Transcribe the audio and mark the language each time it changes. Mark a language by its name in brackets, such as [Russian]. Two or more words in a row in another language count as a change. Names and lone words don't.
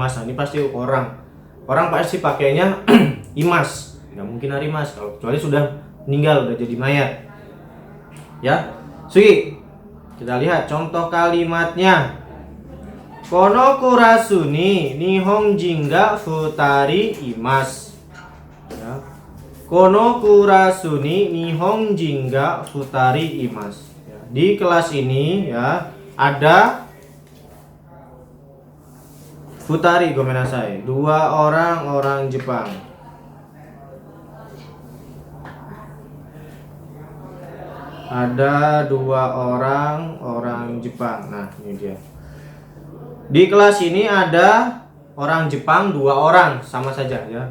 [Indonesian] Nah, ini pasti orang. Orang pasti pakainya imas. Nggak mungkin harimas kalau kecuali sudah meninggal, udah jadi mayat. Ya. Sugi. Kita lihat contoh kalimatnya. [Japanese] このクラスに日本人が二人います. [Indonesian] Ya. [Japanese] このクラスに日本人が二人います. [Indonesian] Ya. Di kelas ini ya ada [Japanese] 二人ごめんなさい, [Indonesian] 2 orang Jepang. Ada 2 orang Jepang. Nah, ini dia. Di kelas ini ada orang Jepang 2 orang, sama saja ya.